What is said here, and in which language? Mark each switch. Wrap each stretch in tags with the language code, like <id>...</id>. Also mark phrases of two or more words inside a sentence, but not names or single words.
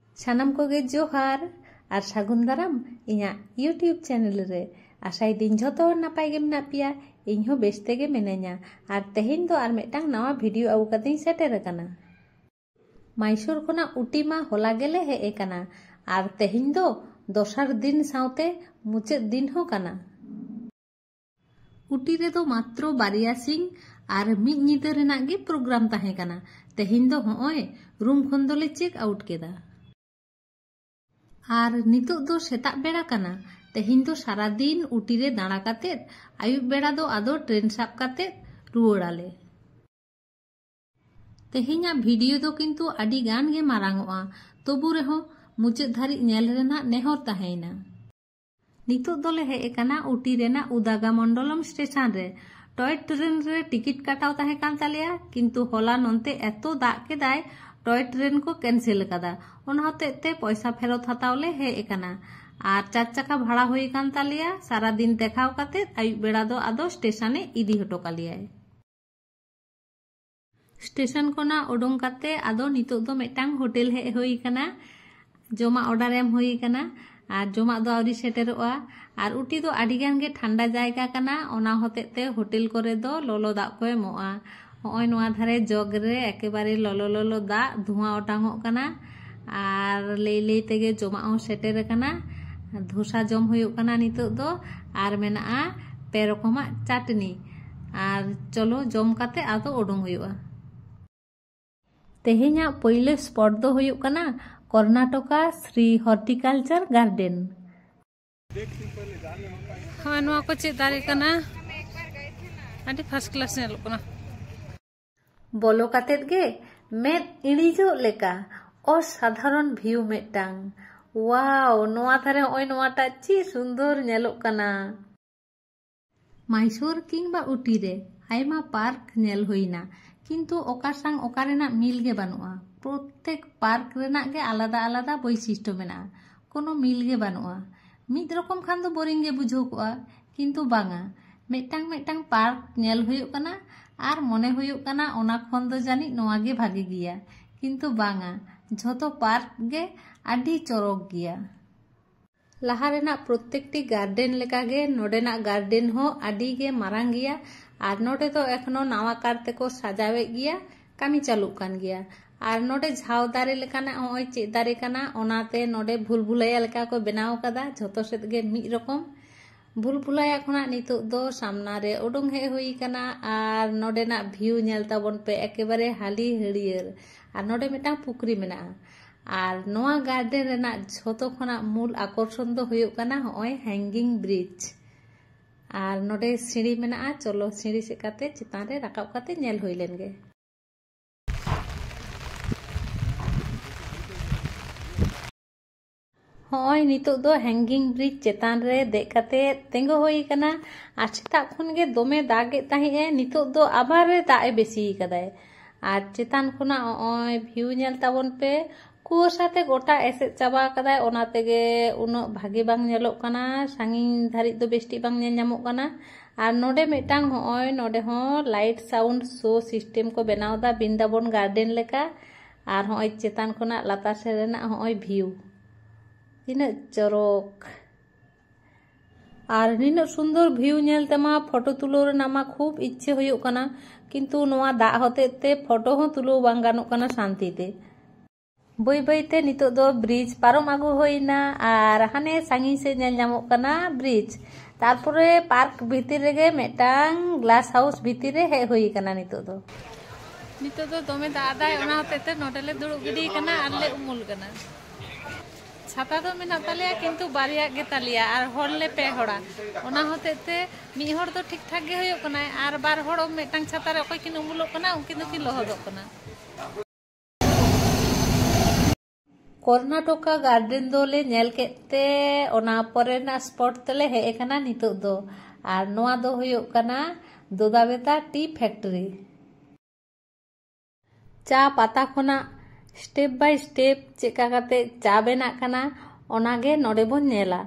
<sat>सानाम कोगे जोहार और सागुन दाराम इना यूट्यूब चैनल रे आशाई दिन झोतो नापाय गे मेना पिया इनहो बेस्ते गे मिनाइया और तेहेन दो और मिदटांग नवा भिडियो आगु कतेई सेटेर अकाना। माइसुर खोना उटी मा होला गेले हेज अकाना और तेहेन दो दोसर दिन साउते मुचाद दिन हो काना। उटी रे दो मात्रो बारिया सिंग और मिद निदा रेनाग गे प्रोग्राम ताहे काना। तेहेन दो होय रूम खन दोले</sat> <en>check out</en> <sat>केदा और नितो दो सेताग बेड़ा काना। तेहेन दो सारा दिन उटी रे दाड़ा कातेद आयुब बेड़ा दो आदो ट्रेन साब कातेद रुवाड़ाले। तेहेन्या भिडियो दो किन्तु आडी गान गे मारांगोआ तबु रेहो मुचाद धारी नेल रेना नेहर ताहेना। नितो दोले हेज अकाना उटी रेना उदागा मंडलम स्टेशन रे।</sat> <en>toy train</en> <sat>रे टिकिट काटाव ताहे कान तालेया किन्तु होला नोंते एतो दाग केदाय</sat> <en>toy train</en> <sat>को कैंसिल कादा। ओना होतेते पैसा फेरत हतावले हेज अकाना और 4 चाका भाड़ा हुई कान तालेया। सारा दिन देखाव काते आयुब बेड़ा दो आदो स्टेशने इदी हटो कालियाय। स्टेशन कोना ओडोंग काते आदो नितो दो मिदटांग होटेल हेज हुई काना। जमा ऑर्डर एम हुई काना और जमा दो आवरी सेटेरोआ और उटी दो आडिगान गे ठंडा जायगा काना। ओना होतेते होटेल करे दो लोलो दाग को एमोआ। होय नोआ धारे जग रे एकेबारे लोलो लोलो दाग धुआं ओटांगोग काना और लई लई तेगे जमा हो सेटेर काना। धोसा जम हुयुग काना नितो दो और मेनाआ पे रकमा चाटनी और चलो जम काते आदो ओडोंग हुयुगा। तेहेन्या पहिले स्पॉट दो हुयुग काना कर्नाटका श्री हॉर्टिकल्चर गार्डन। हाँ नोआ को चेक दारे काना आडी</sat> <en>first class</en> <sat>नेलोग काना। बोलो कातेद गे मेद इणिजो लेका असाधारण भिउ मिदटांग। वाव नोआ धारे ओय नोआटा ची सुंदर नेलोग काना। माइसुर किंबा उटी रे आयमा पार्क नेल हुईना किन्तु ओका सांग ओका रेना मिल गे बानुआ। प्रत्येक पार्क रेना गे आलादा आलादा वैशिष्ट्य मेना कोनो मिल गे बानुआ। मिद रकम खान दो बोरिंग गे बुझाव कोआ किन्तु बांगा मिदटांग मिदटांग पार्क नेल हुयुग काना और मने हुयुग काना ओना खन दो जानी नोआ गे भागे गिया किन्तु बांगा झोतो पार्क गे आडी चरक गिया। लाहा रेना प्रत्येकटी गार्डन लेका गे नोडेना गार्डन हो आडी गे मारांग गिया और नोडे तो एखनो नावा कारते को सजावे गिया कामी चालुग कान गिया। और नोडे झाव दारे लेकाना होय चेक दारे काना ओनाते नोडे भूलभुलैया लेका को बनाव कादा झोतो सेद गे मिद रकम। भूलभुलैया खोना नितो दो सामना रे ओडोंग हेज हुई काना और नोडेना भिउ नेल ताबोन पे एकेबारे हाली हरियर और नोडे मिदटांग पुकरी मेना और नोआ गार्डन रेना झोतो खोना मूल आकर्षण दो हुयुग काना होय</sat> <en>hanging bridge</en> <sat>और नोडे सीढ़ी मेना। चलो सीढ़ी से काते चितान रे राकाब काते नेल हुई लेन गे। होय नितो दो</sat> <en>hanging bridge</en> <sat>चेतान रे देख काते तेंगो हुई काना और सेता खन गे दोमे दागे ताहे नितो दो आबार रे दाए बेसी कदाय और चेतान खोना ओय भिउ नेल ताबोन पे कुयाशाते गोटा एसेद चाबा कदाय ओना तेगे उनो भागे बांग नेलोग काना। सांगिन धारी दो बेस्टी बांग नेल ᱧᱟᱢᱚᱜ काना और नोडे मिदटांग होय नोडे हो</sat> <en>light sound show system</en> <sat>को बनाव दा बिंदाबन गार्डन लेका और होय चेतान खोना लातार से रेना होय भिउ तिना चरक और निना सुंदर भिउ नेल तेमा फोटो तुलो रेना मा खूब इच्छे हुयुग काना किन्तु नोआ दा होतेते फोटो हो तुलो बांग गानोग काना शांति ते। बई बईते नितो दो ब्रिज पारम आगु होइना और हाने सांगिन से नेल ᱧᱟᱢᱚᱜ काना ब्रिज। तारपरे पार्क भीतर रेगे मिदटांग</sat> <en>glass house</en> <sat>भीतर रे हेज हुई काना। नितो दो दोमे दादाय ओना होतेते नोडेले दुड़ुब गिडी काना और ले उमुल काना। छाता दो मेना तालेया किन्तु बारिया गे तालेया और होड़ले पे होड़ा ओना होतेते मिद होड़ दो ठीक ठाक गे हुयुग काना और बार होड़ मिदटांग छाता रे अकय किन उमुलोग काना उनकिन दो किन लहदोग काना। कर्नाटका गार्डन दोले नेल केते ओना परेना स्पॉट तेले हेज काना नितो दो और नोआ दो हुयुग काना दोदाबेता टी फैक्ट्री। चा पाता खोना</sat> <en>step by step</en> <sat>चेका काते चा बेना काना ओना गे नोडे बोन नेला।</sat>